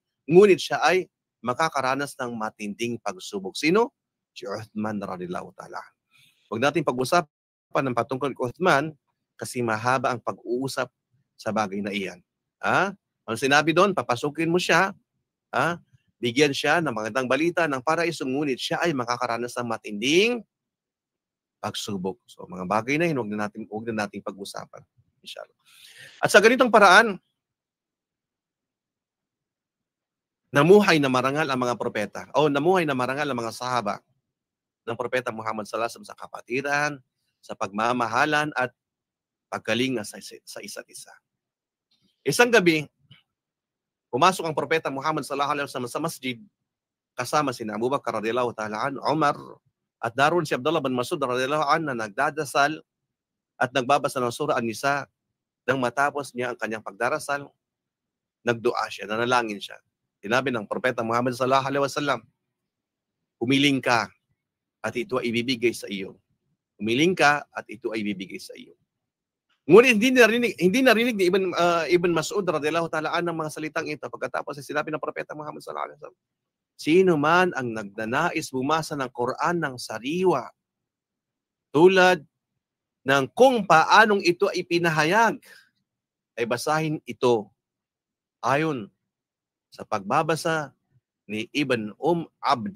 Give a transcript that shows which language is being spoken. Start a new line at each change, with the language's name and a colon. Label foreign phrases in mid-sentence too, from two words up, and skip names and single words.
Filipino: Ngunit siya ay makakaranas ng matinding pagsubok. Sino? Si Uthman
Arabic: رضي الله تعالى عن.
Filipino: Huwag natin pag-usapan ng patungkol kay Uthman kasi mahaba ang pag-uusap sa bagay na iyan. Ang sinabi doon, papasukin mo siya, bigyan siya ng magandang balita ng paraiso, ngunit siya ay makakaranas ng matinding pagsubok. So, mga bagay na yun, huwag na natin pag-usapan. Inshallah. At sa ganitong paraan, namuhay na marangal ang mga propeta, namuhay na marangal ang mga sahaba ng propeta Muhammad
Arabic: صلى الله عليه وسلم
Filipino: sa kapatiran, sa pagmamahalan, at pagkalinga sa isa't isa. Isang gabi, pumasok ang propeta Muhammad
Arabic: صلى الله عليه وسلم
Filipino: sa masjid kasama sina Abu Bakar
Arabic: رضي الله تعالى عن,
Filipino: Umar, at daroon si Abdullah bin Mas'ud
Arabic: رضي الله عن
Filipino: na nagdadasal at nagbabasa ng surah An-Nisa. Nang matapos niya ang kanyang pagdarasal, nagdua siya, nanalangin siya. Sinabi ng propeta Muhammad
Arabic: صلى الله عليه وسلم,
Filipino: humiling ka at ito ay ibibigay sa iyo. Humiling ka at ito ay ibibigay sa iyo. Ngunit hindi narinig ni Ibn Mas'ud
Arabic: رضي الله تعالى عن
Filipino: ng mga salitang ito pagkatapos ay sinabi ng propeta Muhammad
Arabic: صلى الله عليه وسلم,
Filipino: sino man ang nagnanais bumasa ng Quran ng sariwa tulad ng kung paanong ito ay pinahayag, ay basahin ito ayon sa pagbabasa ni Ibn Abd.